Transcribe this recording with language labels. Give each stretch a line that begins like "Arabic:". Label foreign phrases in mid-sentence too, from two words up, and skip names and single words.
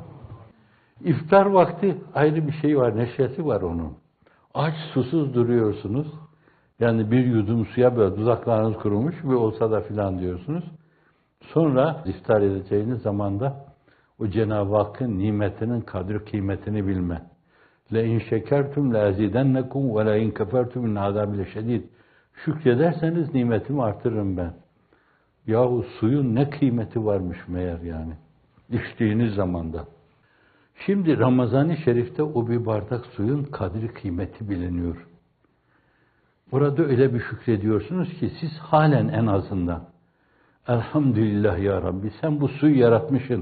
Turkish: İftar vakti ayrı bir şey var, neşesi var onun. Aç, susuz duruyorsunuz. Yani bir yudum suya böyle dudaklarınız kurumuş ve olsa da filan diyorsunuz. Sonra iftar edeceğiniz zamanda o Cenab-ı Hakk'ın nimetinin kadri kıymetini bilme.
Arabic: لَاِنْ شَكَرْتُمْ لَاَزِيدَنَّكُمْ وَلَاِنْ كَفَرْتُمْ اِنْ عَذَابِ لَشَد۪يدٍ
Turkish: Şükrederseniz nimetimi artırırım ben. Yahu suyun ne kıymeti varmış meğer yani. İçtiğiniz zamanda. Şimdi Ramazan-ı Şerif'te o bir bardak suyun kadri kıymeti biliniyor. Burada öyle bir şükrediyorsunuz ki siz halen en azından
Arabic: الحمد لله يا رب
Turkish: sen bu suyu yaratmışsın.